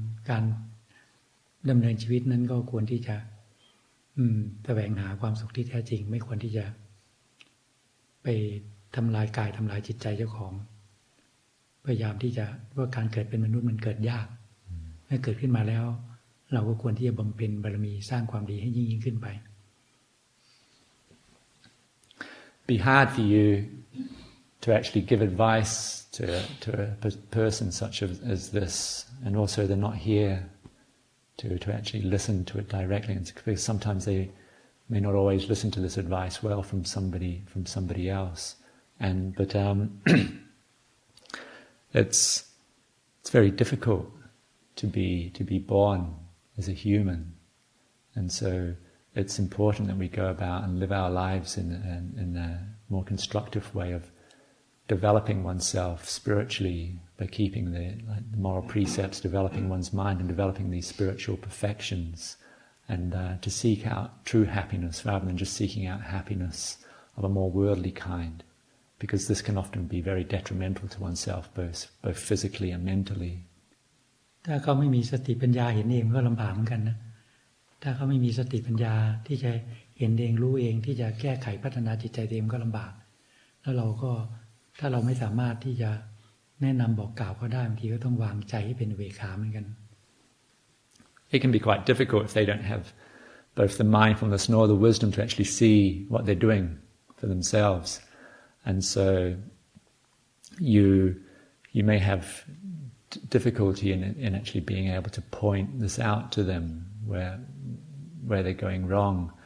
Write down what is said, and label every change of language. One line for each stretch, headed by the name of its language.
Thai: การดำเนินชีวิตนั้นก็ควรที่จะแสวงหาความสุขที่แท้จริงไม่ควรที่จะไปทำลายกายทำลายจิตใจเจ้าของพยายามที่จะว่าการเกิดเป็นมนุษย์มันเกิดยากเมื่อเกิดขึ้นมาแล้วเราก็ควรที่จะบำเพ็ญบารมีสร้างความดีให้ยิ่งขึ้นไป
English: Be hard for you to actually give advice to a person such as this, and also they're not here to actually listen to it directly, because sometimes they may not always listen to this advice well from somebody else, but it's very difficult to be born as a human, and so it's important that we go about and live our lives in a more constructive way of developing oneself spiritually by keeping the moral precepts, developing one's mind and developing these spiritual perfections, and to seek out true happiness rather than just seeking out happiness of a more worldly kind, because this can often be very detrimental to oneself, both physically and mentally.
Thai: ถ้าเขาไม่มีสติปัญญาเห็นเองก็ลำบากเหมือนกันนะถ้าเขาไม่มีสติปัญญาที่จะเห็นเองรู้เองที่จะแก้ไขพัฒนาจิตใจตัวเองก็ลำบากแล้วเราก็ถ้าเราไม่สามารถที่จะแนะนำบอกกล่าวเขาได้บางทีก็ต้องวางใจให้เป็นอุเบกขาเหมือนกัน
English: It can be quite difficult if they don't have both the mindfulness nor the wisdom to actually see what they're doing for themselves, and so you may have difficulty in actually being able to point this out to them where they're going wrong.